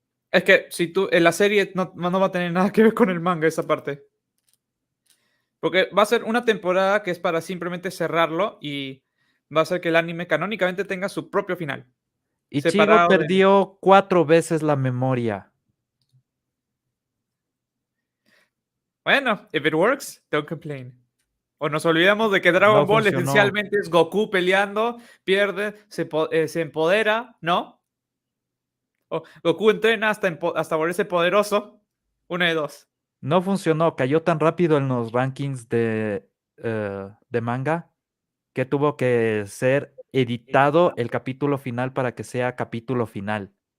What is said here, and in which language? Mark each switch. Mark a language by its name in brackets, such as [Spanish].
[Spanish] Es que si tú, en la serie no va a tener nada que ver con el manga esa parte. Porque va a ser una temporada que es para simplemente cerrarlo y va a hacer que el anime canónicamente tenga su propio final. Ichigo Separado de... perdió 4 veces la memoria. Bueno, [English] if it works, don't complain. [Spanish] O nos olvidamos de que Dragon No Ball funcionó. esencialmente es Goku peleando, pierde, se empodera, ¿no? O Goku entrena hasta volverse poderoso. Una de dos. No funcionó, cayó tan rápido en los rankings de manga que tuvo que ser editado el capítulo final para que sea capítulo final